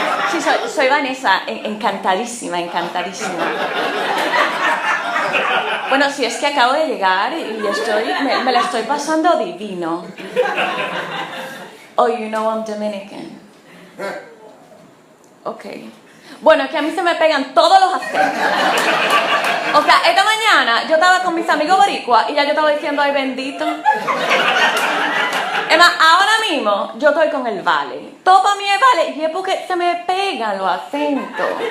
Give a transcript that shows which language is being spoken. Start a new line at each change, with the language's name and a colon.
Spanish: Sí, soy Vanessa, encantadísima. Bueno, sí, es que acabo de llegar y me la estoy pasando divino.
English: Oh, you know I'm Dominican. Okay.
Spanish: Bueno, es que a mí se me pegan todos los acentos. O sea, esta mañana yo estaba con mis amigos boricuas y ya yo estaba diciendo, ay bendito. Es más, ahora mismo yo estoy con el vale. Todo para mí es vale y es porque se me pegan los acentos.